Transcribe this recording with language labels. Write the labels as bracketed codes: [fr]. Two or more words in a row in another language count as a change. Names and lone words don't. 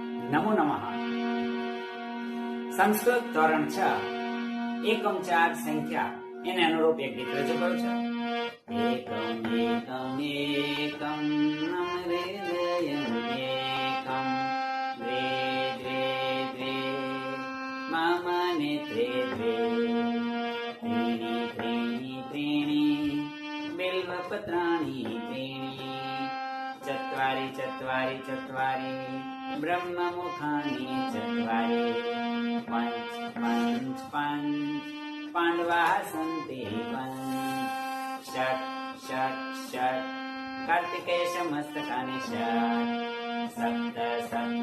[sa] नमो नमः। [gu] संस्कृत ધોરણ 6 એકમ 4 સંખ્યા એને અનુરૂપ એક ગીત રજૂ કરું છું। [sa] એકમ એકમ એકમ નમરે દયમ એકમ દ્વે દ્વે દ્વે મમ નેત્રે દ્વે ત્રીણી ત્રીણી ત્રીણી બિલ્વપત્રાણી ત્રીણી ચત્વારી ચત્વારી ચત્વારી ब्रह्ममुखानि चत्वारि पञ्च पञ्च पञ्च पाण्डवाः सन्ति पञ्च षट् षट् षट् कार्तिकेयमस्तकानि षट् सप्त सप्त